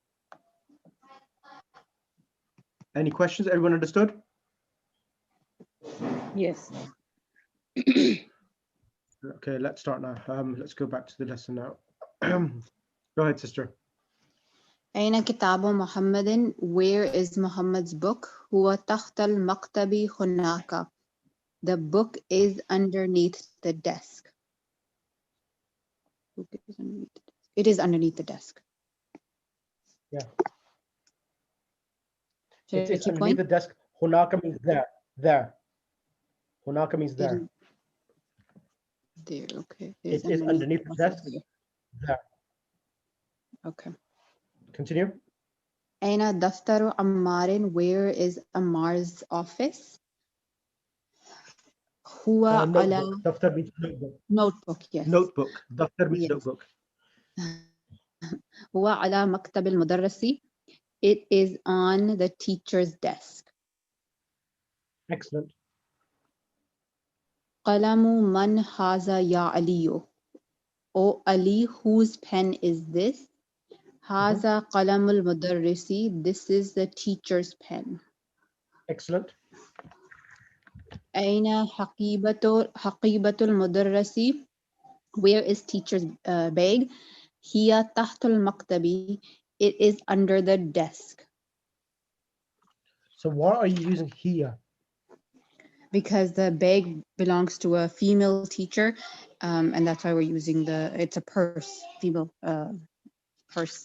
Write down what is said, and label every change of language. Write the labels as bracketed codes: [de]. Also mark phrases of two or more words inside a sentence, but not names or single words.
[en] Any questions? Everyone understood? Yes. Okay, let's start now. Let's go back to the lesson now. Go ahead, sister. [ar] أين كتاب محمد, [en] where is Muhammad's book? [ar] هو تحت المكتب هناك. [en] The book is underneath the desk. It is underneath the desk. Yeah. Should I It's keep underneath going? the desk. Hunaka means there. There. Hunaka means there. Didn't- There, okay. It is underneath the desk. There. Okay. Continue. [ar] أين دفتر عمار, [en] where is Ammar's office? [ar] هو على [en] Notebook. Daftar means notebook. notebook, yes. Notebook. Daftar means Yes. notebook. [ar] هو على مكتب المدرس. [en] It is on the teacher's desk. Excellent. [ar] قلم من هذا يا علي. [en] O Ali, whose pen is this? [ar] هذا قلم المدرس. [en] This is the teacher's pen. Excellent. [ar] أين حقيبة المدرس. [en] Where is teacher's bag? [ar] هي تحت المكتب. [en] It is under the desk. So why are you using here? Because the bag belongs to a female teacher, and that's why we're using it's a purse, female purse.